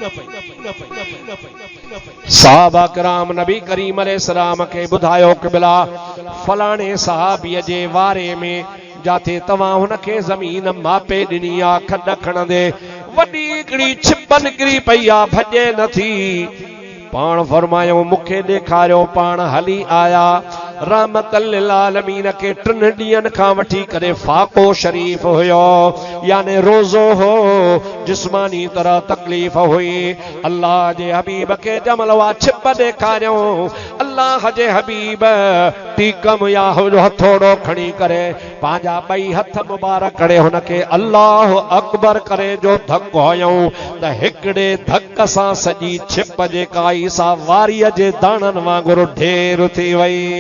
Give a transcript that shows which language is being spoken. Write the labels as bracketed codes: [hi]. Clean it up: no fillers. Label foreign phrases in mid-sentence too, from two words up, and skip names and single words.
[sd] साहबा कराम नबी करीम अलैहिस्सलाम के बुधायो कि बिला फलाणे सहाबीअ जे वारे में जाते तवां हुनखे ज़मीन मापे ॾिनी आ खॾ खणंदे वॾी हिकिड़ी छिप निकिरी पई आ भॼे नथी पाण फरमायो मुखे ॾेखारियो पाण हली आया [ar] رحمة للعالمين [sd] के 3 ॾींहंनि खां वठी करे फाको शरीफ हुयो यानी रोज़ो हो जिस्मानी तरह तकलीफ़ हुई अल्लाह जे हबीब के जमल वा छिप ॾेखारियो अल्लाह जे हबीब टीकम या हथोड़ो खणी करे पंहिंजा 2 हथ मुबारक करे हुनखे [ar] الله أكبر [sd] करे जो धक हयऊं त हिकिड़े धक सां सॼी छिप जेका ईसा वारीअ जे दाणनि वांगुरु ढेर थी वई